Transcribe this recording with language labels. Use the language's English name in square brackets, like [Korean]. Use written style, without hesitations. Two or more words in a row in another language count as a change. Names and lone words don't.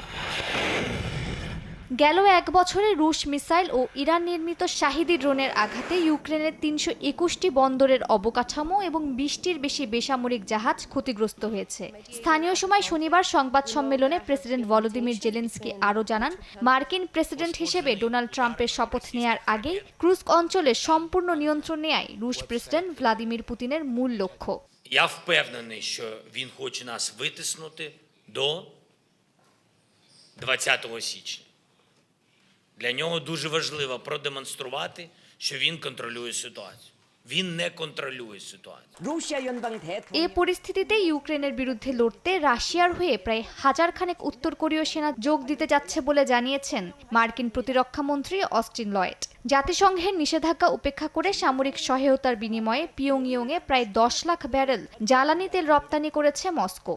[Bangla] গেল এক বছরে রুশ মিসাইল ও ইরান নির্মিত শাহিদি ড্রোনের আঘাতে ইউক্রেনের 321টি বন্দরের অবকাঠামো এবং 20টির বেশি বেসামরিক জাহাজ ক্ষতিগ্রস্ত হয়েছে। স্থানীয় সময় শনিবার সংবাদ সম্মেলনে প্রেসিডেন্ট ভলোদিমির জেলেনস্কি আরও জানান, মার্কিন প্রেসিডেন্ট হিসেবে ডোনাল্ড ট্রাম্পের শপথ নেয়ার আগেই ক্রুস্ক অঞ্চলে সম্পূর্ণ নিয়ন্ত্রণ নেয়াই রুশ প্রেসিডেন্ট ভ্লাদিমির পুতিনের মূল লক্ষ্য। [Ukrainian] Я впевнений, що він хоче нас витиснути до 20 січня. Для нього дуже важливо продемонструвати, що він контролює ситуацію. Він не контролює ситуацію. [Bangla] এ পরিস্থিতিতে ইউক্রেনের বিরুদ্ধে লড়তে রাশিয়ার হয়ে প্রায় হাজারখানেক উত্তর কোরীয় সেনা যোগ দিতে যাচ্ছে বলে জানিয়েছেন মার্কিন প্রতিরক্ষা মন্ত্রী অস্টিন লয়েড। জাতিসংঘের নিষেধাজ্ঞা উপেক্ষা করে সামরিক সহায়তার বিনিময়ে পিয়ংইয়ংয়ে প্রায় 10 লাখ ব্যারেল জ্বালানি তেল রপ্তানি করেছে মস্কো।